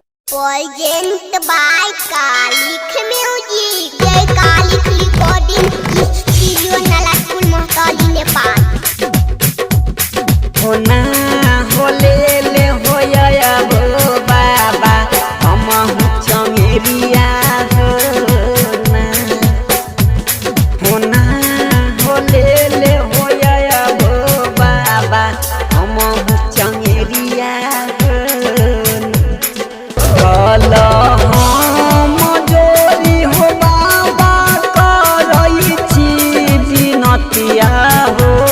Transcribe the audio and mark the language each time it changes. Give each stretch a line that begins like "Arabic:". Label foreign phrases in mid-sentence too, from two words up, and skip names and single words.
English: Present by Kalik Music. Jai Kalik Recording Studio Nalatul Mohtali Nepal.
Maithili: होना होले ले होया बो बाबा हम चंगेरिया होना होना होले ले होया बो बाबा हम चंगेरिया कल हम जोरी हो बाबा करई छी बिनतिया हो